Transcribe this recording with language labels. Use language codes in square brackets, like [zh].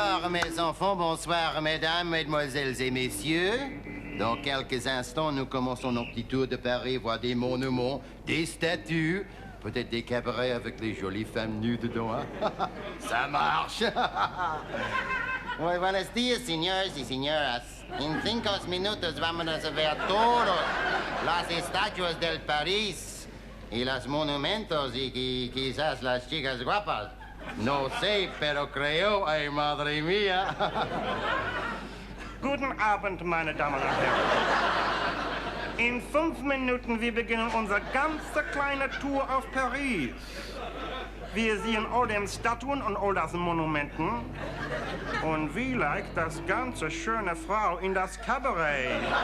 [fr] mes enfants, bonsoir, mesdames, mesdemoiselles et messieurs. Dans quelques instants, nous commençons nos petits tours de Paris, voir des monuments, des statues, peut-être des cabarets avec les jolies femmes nues dedans. Hein? Ça marche. [es] Muy buenos días, señores y señoras. En 5 minutos vamos a ver todas las estatuas del París y los monumentos y quizás las chicas guapas. No sé, pero creo, ay, madre mía. [de] Guten Abend, meine Damen und Herren. In 5 Minuten, wir beginnen unsere ganze kleine Tour auf Paris. Wir sehen all den Statuen und all das Monumenten. Und vielleicht das ganze schöne Frau in das Cabaret.